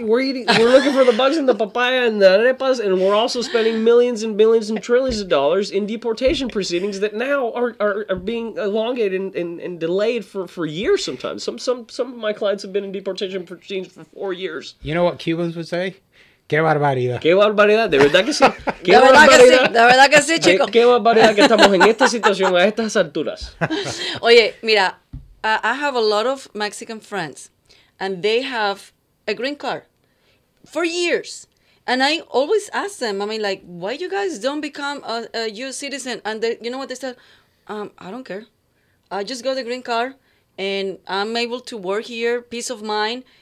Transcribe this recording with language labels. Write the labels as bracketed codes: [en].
[en] We're looking for the bugs in the papaya and the arepas, and we're also spending millions and billions and trillions of dollars in deportation proceedings that now are being elongated and delayed for years sometimes. Some of my clients have been in deportation proceedings for 4 years. You know what Cubans would say? [es] Qué barbaridad. Qué barbaridad, de verdad que sí. Qué De verdad que sí, barbaridad. de verdad que sí, chico. Qué barbaridad que estamos en esta situación a estas alturas. Oye, mira, [en] I have a lot of Mexican friends, and they have a green card for years. And I always ask them, I mean, like, why you guys don't become a U.S. citizen? And they, you know what they said? I don't care. I just got the green card, and I'm able to work here, peace of mind.